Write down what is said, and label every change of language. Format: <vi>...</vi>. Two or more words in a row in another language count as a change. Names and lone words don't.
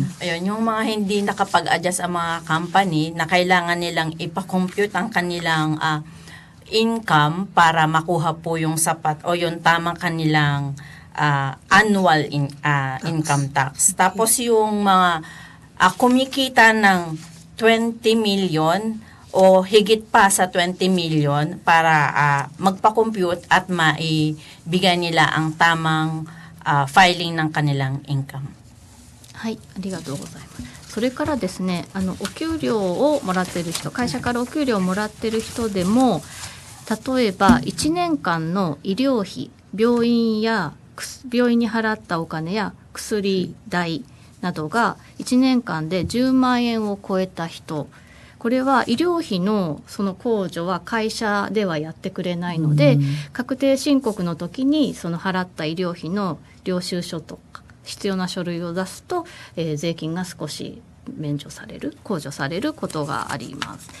<tl>Ayun, yung mga hindi nakapag-adjust ang mga company na kailangan nilang ipa-compute ang kanilang income para makuha po yung sapat o yung tamang kanilang</tl> <en>annual income tax.</en> <tl>Tapos yung mga kumikita ng 20 million o higit pa sa 20 million para magpa-compute at maibigay nila ang tamang filing ng kanilang income.</tl> <ja>はい、ありがとうございます。それからですね、お給料をもらっている人、会社からお給料をもらっている人でも、例えば1年間の医療費、病院に払ったお金や薬代などが1年間で10万円を超えた人、これは医療費のその控除は会社ではやってくれないので、確定申告の時にその払った医療費の領収書とか必要な書類を出すと、税金が少し控除されることがあります。</ja>